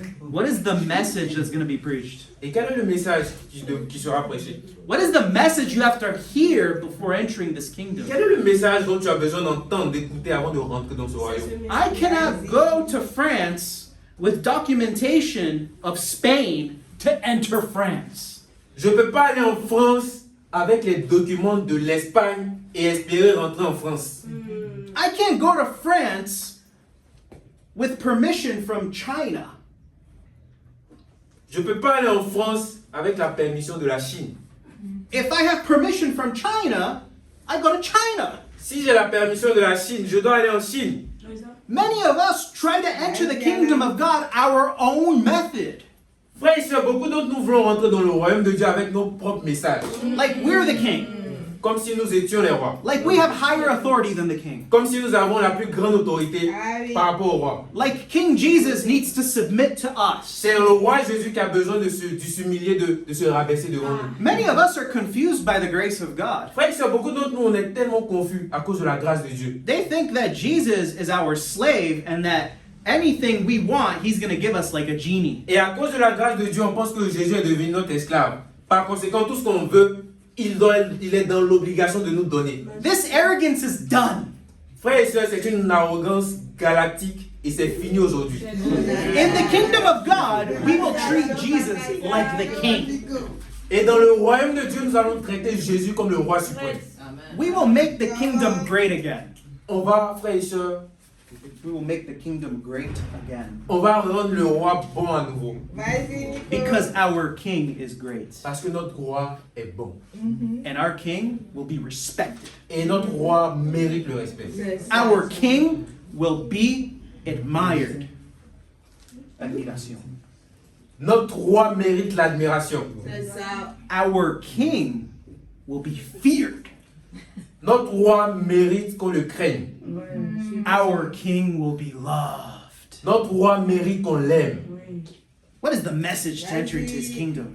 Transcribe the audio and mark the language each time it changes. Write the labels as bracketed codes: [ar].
[en] What is the message that's going to be preached? [fr] Et quel est le message qui sera prêché? [en] What is the message you have to hear before entering this kingdom? [fr] Quel est le message dont tu as besoin d'entendre, d'écouter avant de rentrer dans ce royaume? [en] I cannot go to France with documentation of Spain to enter France. [fr] Je ne peux pas aller en France avec les documents de l'Espagne et espérer rentrer en France. [en] I can't go to France with permission from China. [fr] Je ne peux pas aller en France avec la permission de la Chine. [en] If I have permission from China, I go to China. [fr] Si j'ai la permission de la Chine, je dois aller en Chine. [en] Many of us try to enter the kingdom of God our own method. [fr] Frères et sœurs, beaucoup d'entre nous voulons rentrer dans le royaume de Dieu avec nos propres messages. [en] Like we're the king. [fr] Comme si nous étions les rois. [en] Like we have higher authority than the king. [fr] Comme si nous avons la plus grande autorité par rapport au roi. [en] Like King Jesus needs to submit to us. [fr] C'est le roi Jésus qui a besoin de s'humilier, de se rabaisser devant nous. [en] Many of us are confused by the grace of God. [fr] Frères et sœurs, beaucoup d'entre nous, on est tellement confus à cause de la grâce de Dieu. [en] They think that Jesus is our slave and that anything we want, he's going to give us like a genie. [fr] Et à cause de la grâce de Dieu, on pense que Jésus est devenu notre esclave. Par conséquent, tout ce qu'on veut, il est dans l'obligation de nous donner. [en] This arrogance is done. [fr] Frères et sœurs, c'est une arrogance galactique et c'est fini aujourd'hui. [en] In the kingdom of God, we will treat Jesus like the king. [fr] Et dans le royaume de Dieu, nous allons traiter Jésus comme le roi suprême. [en] We will make the kingdom great again. [fr] On va, frères et sœurs, [en] We will make the kingdom great again. [fr] on va rendre le roi bon à nouveau. [en] Because our king is great. [fr] Parce que notre roi est bon. [en] And our king will be respected. [fr] Et notre roi mérite le respect. [en] Our king will be admired. [fr] Admiration. Notre roi mérite l'admiration. [en] Our king will be feared. [fr] Notre roi mérite qu'on le craigne. [en] Our king will be loved. [fr] Notre roi mérite qu'on l'aime. [en] What is the message to enter into his kingdom?